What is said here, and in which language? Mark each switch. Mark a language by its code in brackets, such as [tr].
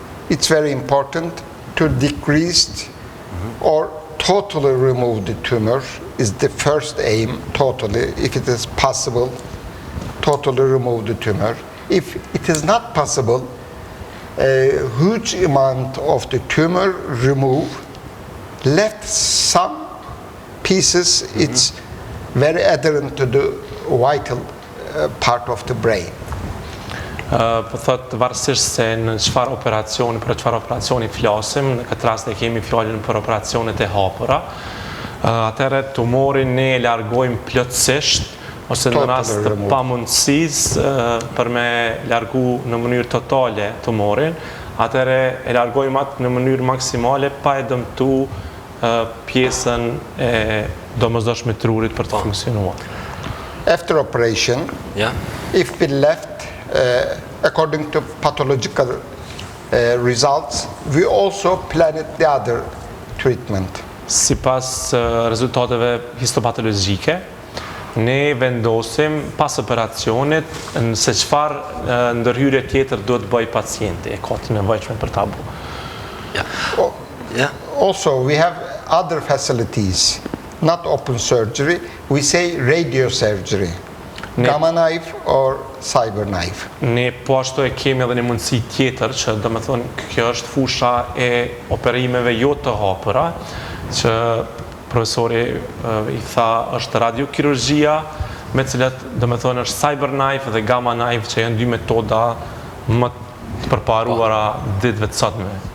[en] It's very important to decrease or totally remove the tumor is the first aim, totally, if it is possible, totally remove the tumor. If it is not possible, a huge amount of the tumor remove, left some pieces, it's very adherent to the vital part of the brain. [sq] Po thot varësisht se në çfarë operacioni, për çfarë operacioni flasim, në këtë rast e kemi fjalën për operacionet e hapura. Atëherë tumorin ne e largojmë plotësisht ose në rast të pamundësisë për me largu në mënyrë totale tumorin, atëherë e largojmë atë në mënyrë maksimale pa e dëmtu pjesën e domosdoshme të trurit për të funksionuar. [en] After operation, Yeah. if we left according to pathological results, we also planned the other treatment. [sq] Sipas rezultateve histopatologjike, ne vendosim pas operacionit se çfarë ndërhyrje tjetër duhet bëj pacienti, e ka të nevojshme për ta bërë. [en] Yeah. Yeah. Also, we have other facilities, not open surgery, we say radiosurgery, gamma knife or cyber knife. [sq] Ne po ashtu e kemi edhe një mundësi tjetër që do me thonë kjo është fusha e operimeve jo të hapura që profesori i tha është radiokirurgjia me cilat do me thonë është cyber knife dhe gamma knife që janë dy metoda më të përparuara ditëve të sotme.